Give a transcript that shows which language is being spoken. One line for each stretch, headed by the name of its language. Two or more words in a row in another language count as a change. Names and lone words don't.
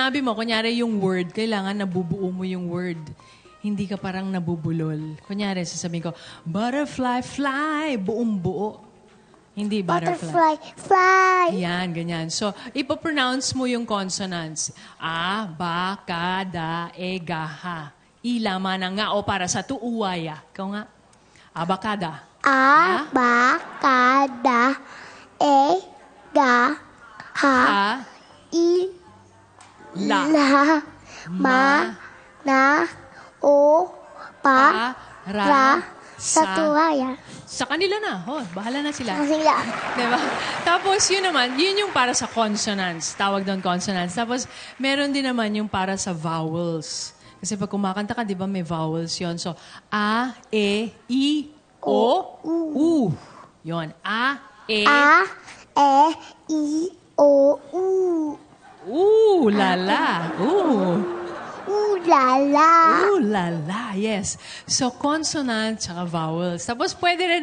Filipino: sinabi mo, kunyari yung word, kailangan nabubuo mo yung word. Hindi ka parang nabubulol. Kunyari, sasabihin ko, butterfly, fly, buong buo. Hindi butterfly. Butterfly, fly. Yan, ganyan. So, ipopronounce mo yung consonants. A, ba, ka, da, e, ga, ha. Ilama na nga o para sa tuuwaya. Ikaw nga. Abakada. A, ba, ka, da, e, ga, ha, Ha, i, la, la, ma, na, o, pa, ra, sa tuwaya. Sa kanila na. Oh, bahala na sila. Sila. Diba? Tapos yun naman, yun yung para sa consonants. Tawag doon consonants. Tapos meron din naman yung para sa vowels. Kasi pag kumakanta ka, di ba may vowels yon. So, a, e, i, o, u. Yun. A, e, A, e, i, o, u. lala. La, la. Lala. Yes. So, consonant tsaka vowels. Tapos pwede rin